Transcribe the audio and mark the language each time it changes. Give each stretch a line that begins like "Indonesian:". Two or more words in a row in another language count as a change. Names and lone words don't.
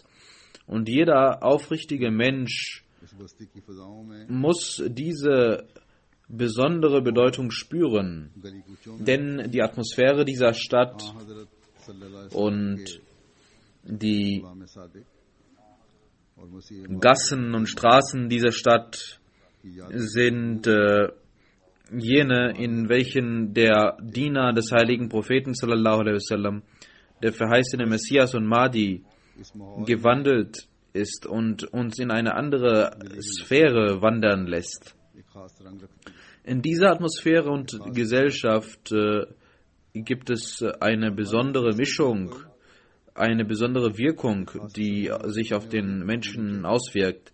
German: Und jeder aufrichtige Mensch muss diese besondere Bedeutung spüren, denn die Atmosphäre dieser Stadt und die Gassen und Straßen dieser Stadt sind jene, in welchen der Diener des heiligen Propheten
Arabic: صلى الله عليه وسلم,
German: der verheißene Messias und Mahdi, gewandelt ist und uns in eine andere Sphäre wandern lässt. In dieser Atmosphäre und Gesellschaft gibt es eine besondere Mischung eine besondere Wirkung, die sich auf den Menschen auswirkt.